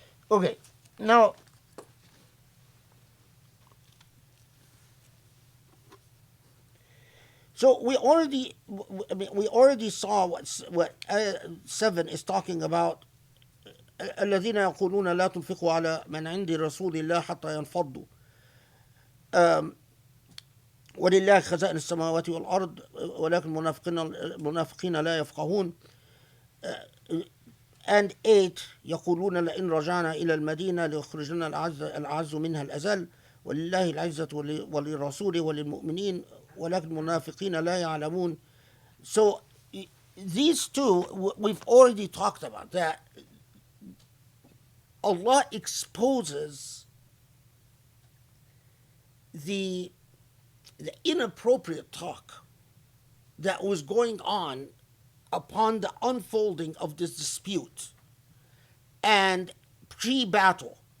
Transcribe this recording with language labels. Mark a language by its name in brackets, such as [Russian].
[English] Okay, now so we already saw what 7 is talking about. [Arabic] الذين يقولون لا تنفقوا على من عند رسول الله حتى ينفضوا ولله خزائن السماوات والأرض ولكن المنافقين لا يفقهون. [English] And 8 [Arabic] يقولون لئن رجعنا إلى المدينة ليخرجنا الأعز منها الأذل ولله العزة ولرسوله وللمؤمنين ولكن المنافقين لا يعلمون. [English] So these two we've already talked about, that Allah exposes the inappropriate talk that was going on upon the unfolding of this dispute and pre-battle.